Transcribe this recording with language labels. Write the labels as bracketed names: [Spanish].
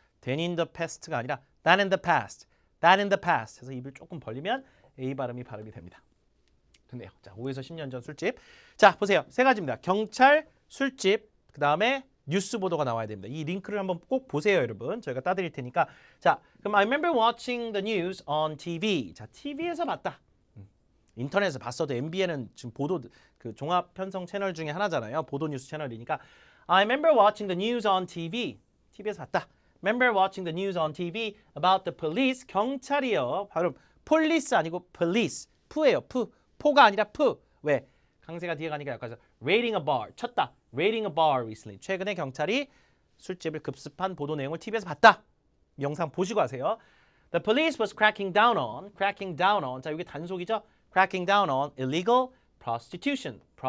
[English] than in the past [Korean] 가 아니라 [English] than in the past. [Korean] 해서 입을 조금 벌리면 A 발음이 됩니다. 됐네요. 자, 5에서 10년 전 술집. 자, 보세요. 세 가지입니다. 경찰, 술집, 그 다음에 뉴스 보도가 나와야 됩니다. 이 링크를 한번 꼭 보세요, 여러분. 저희가 따드릴 테니까. 자, 그럼 [English] I remember watching the news on TV. [Korean] 자, TV에서 봤다. 인터넷에서 봤어도 MBN은 지금 보도 그 종합 편성 채널 중에 하나잖아요. 보도 뉴스 채널이니까 [English] I remember watching the news on TV. [Korean] TV에서 봤다. [English] Remember watching the news on TV about the police. [Korean] 경찰이요. 발음 police 아니고 police. 푸예요. 포가 아니라 푸. 왜? 강세가 뒤에 가니까 약간 [English] raiding a bar. [Korean] 쳤다. [English] raiding a bar recently. [Korean] 최근에 경찰이 술집을 급습한 보도 내용을 TV에서 봤다. 영상 보시고 하세요. [English] The police was cracking down on. [Korean] 자, 이게 단속이죠. [English] cracking down on illegal prostitution.